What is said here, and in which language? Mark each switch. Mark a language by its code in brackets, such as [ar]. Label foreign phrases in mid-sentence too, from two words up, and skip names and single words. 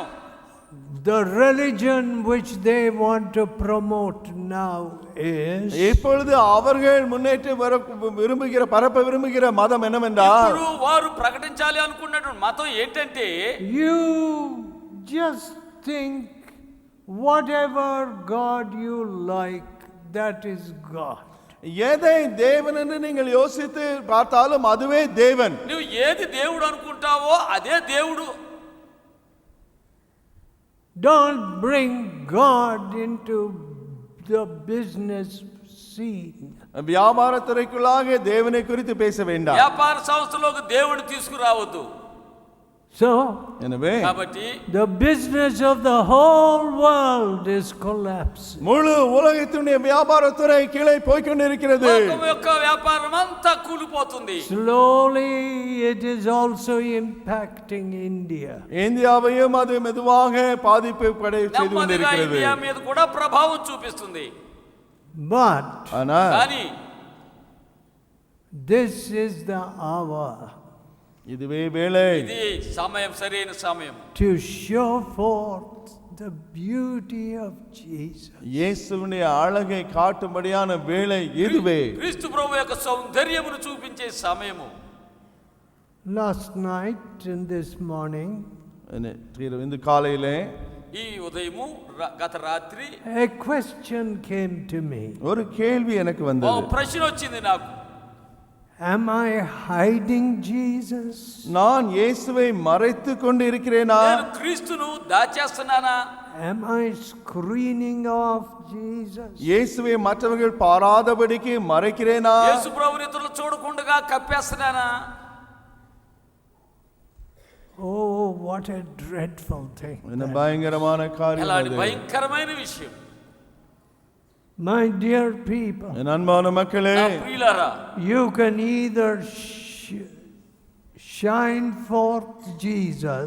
[en] The religion which they want to promote now is [ta] இப்பொழுது அவர்கள் முன்னேற்ற பரப்ப விரும்புகிற மதம் என்னவென்றால் [te] ఇప్పుడు వారు ప్రకటించాలి అనుకున్నటువంటి మతం ఏంటంటే [en] you just think whatever God you like, that is God. [ta] எதை தேவன் என்று நீங்கள் யோசித்து பார்த்தாலும் அதுவே தேவன் [te] నువ్వు ఏది దేవుడు అనుకుంటావో అదే దేవుడు [en] Don't bring God into the business scene. [ta] வியாபாரத்துறைக்குள்ளாக தேவனை குறித்து பேச வேண்டாம் [te] వ్యాపార సంస్థలోకి దేవుడు తీసుకురావద్దు [en] So, [ta] எனவே [te] కాబట్టి [en] the business of the whole world is collapsing. [ta] முழு உலகத்தினுடைய வியாபாரத்துறை கீழே போய் கொண்டிருக்கிறது [te] లోకం యొక్క వ్యాపారం అంతా కూలిపోతుంది [en] Slowly it is also impacting India. [ta] இந்தியாவையும் அது மெதுவாக பாதிப்பு செய்து [te] నెమ్మదిగా [ta] கொண்டிருக்கிறது [te] ఇండియా మీద కూడా ప్రభావం చూపిస్తుంది [en] But [ta] ஆனா [te] కానీ [en] this is the hour [ta] இதுவே வேளை. [te] ఇది సమయం, సరైన సమయం. [en] to show forth the beauty of Jesus. [ta] இயேசுவின் அழகை காட்டும்படியான வேளை இதுவே. [te] క్రీస్తు ప్రభు యొక్క సౌందర్యమును చూపించే సమయము. [en] Last night and this morning, [ta] இந்த காலையிலே, [te] ఈ ఉదయము గత రాత్రి [en] a question came to me. [ta] ஒரு கேள்வி எனக்கு [te] ఓ [ta] வந்தது. [te] ప్రశ్న వచ్చింది నాకు. [en] Am I hiding Jesus? [ta] நான் இயேசுவை மறைத்து கொண்டு இருக்கிறேனா? [te] నేను క్రీస్తును దాచేస్తున్నానా? [en] Am I screening off Jesus? [ta] இயேசுவை மற்றவர்கள் பாராதபடிக்கு மறைக்கிறேனா? [te] యేసు ప్రభుని ఇతరులు చూడకుండా కప్పేస్తున్నానా? [en] Oh, what a dreadful thing. [ta] என்ன பயங்கரமான காரியம் [te] అలాంటి [ta] அது. [te] భయంకరమైన విషయం. [en] My dear people, [ta] என் அன்பான மக்களே, [te] నా ప్రియులారా, [en] you can either shine forth Jesus